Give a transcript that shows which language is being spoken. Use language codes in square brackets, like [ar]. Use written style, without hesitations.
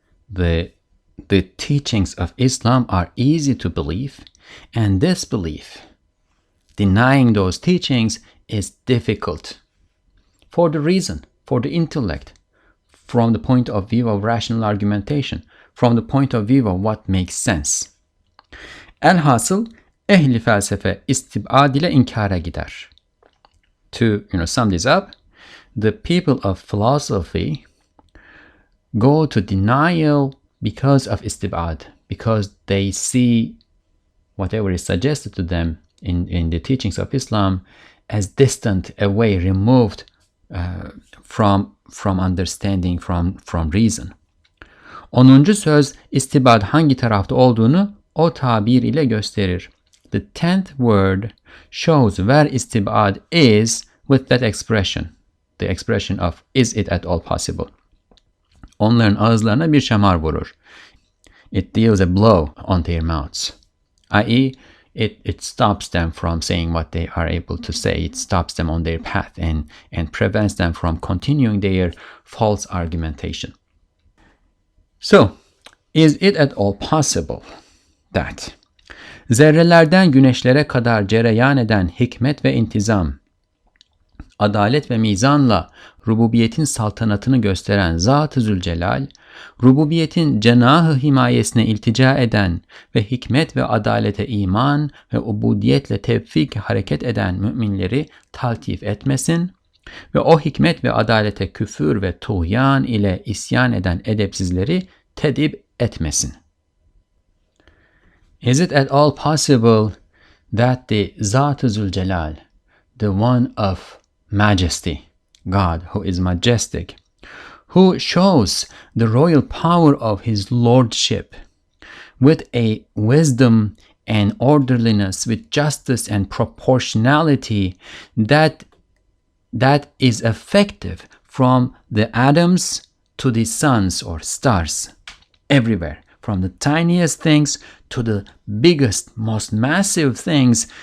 [en] The teachings of Islam are easy to believe, and disbelief, denying those teachings, is difficult for the reason, for the intellect, from the point of view of rational argumentation, from the point of view of what makes sense. [tr] Elhasıl ehli felsefe istibad ile inkara gider. [en] To sum this up, the people of philosophy go to denial because of istibad, because they see whatever is suggested to them in the teachings of Islam as distant, away, removed from understanding, from reason. [tr] 10. söz istibad hangi tarafta olduğunu o tabir ile gösterir. [en] The 10th word shows where istibad is with that expression, the expression of is it at all possible. [tr] Onların ağızlarına bir şamar vurur. [en] It deals a blow on their mouths, i.e. It stops them from saying what they are able to say. It stops them on their path and prevents them from continuing their false argumentation. So, is it at all possible that [tr] zerrelerden güneşlere kadar cereyan eden hikmet ve intizam, adalet ve mizanla rububiyetin saltanatını gösteren Zat-ı Zülcelal, rububiyetin cenahı himayesine iltica eden ve hikmet ve adalete iman ve ubudiyetle tevfik hareket eden müminleri taltif etmesin ve o hikmet ve adalete küfür ve tuğyan ile isyan eden edepsizleri tedip etmesin. [en] Is it at all possible that the Zat-ı Zülcelal, the one of majesty, God who is majestic, who shows the royal power of his lordship, with a wisdom and orderliness, with justice and proportionality that is effective from the atoms to the suns or stars, everywhere, from the tiniest things to the biggest, most massive things.